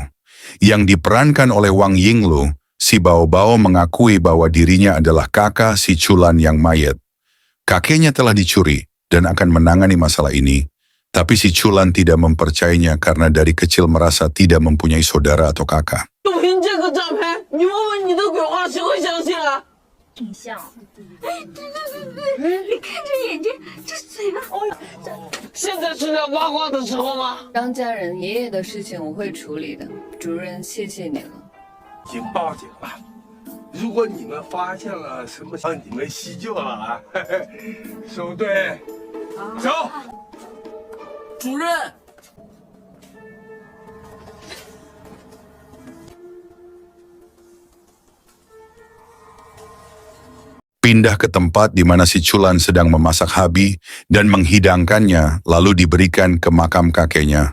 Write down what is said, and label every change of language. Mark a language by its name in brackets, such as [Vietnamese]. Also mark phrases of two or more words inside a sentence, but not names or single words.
[Indonesian] Yang diperankan oleh Wang Yinglu, si Baobao mengakui bahwa dirinya adalah kakak si Chulan yang mayat. Kakeknya telah dicuri dan akan menangani masalah ini, tapi si Chulan tidak mempercayainya karena dari kecil merasa tidak mempunyai saudara atau kakak. [Chinese] 就凭这个照片，你问问你的鬼话，谁会相信啊？挺像。哎，对，你看这眼睛，这嘴巴，现在是聊八卦的时候吗？张家人爷爷的事情我会处理的，主任，谢谢你了。已经报警了。如果你们发现了什么，让你们细究了啊！收队，走。主任， [Indonesian] Pindah ke tempat di mana si Chulan sedang memasak habi dan menghidangkannya, lalu diberikan ke makam kakeknya.